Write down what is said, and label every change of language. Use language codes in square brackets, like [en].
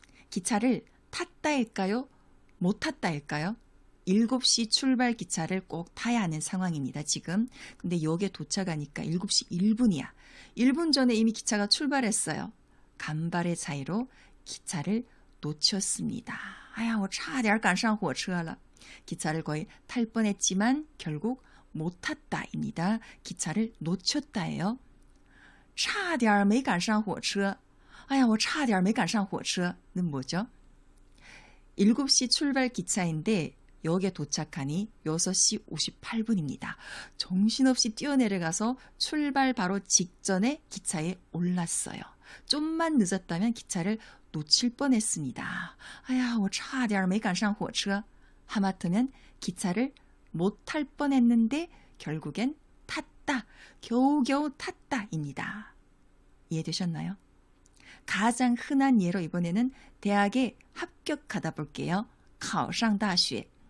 [ko] 기차를 탔다일까요? 못 탔다일까요? 7시 출발 기차를 꼭 타야 하는 상황입니다. 지금. 근데 역에 도착하니까 7시 1분이야. 1분 전에 이미 기차가 출발했어요. 간발의 차이로 기차를 놓쳤습니다. [zh] 아야, 我差点赶上火车了. [ko] 기차를 거의 탈 뻔했지만 결국 못 탔다입니다. 기차를 놓쳤다예요. [zh] 差点没赶上火车. 아야, 我差点没赶上火车 [ko] 는 뭐죠? 7시 출발 기차인데 역에 도착하니 6시 58분입니다. 정신없이 뛰어내려가서 출발 바로 직전에 기차에 올랐어요. 좀만 늦었다면 기차를 놓칠 뻔했습니다. [zh] 아야, 我差点没赶上火车. [ko] 하마터면 기차를 못 탈 뻔했는데 결국엔 탔다. 겨우겨우 탔다입니다. 이해되셨나요? 가장 흔한 예로 이번에는 대학에 합격하다 볼게요. [zh] 考上大学.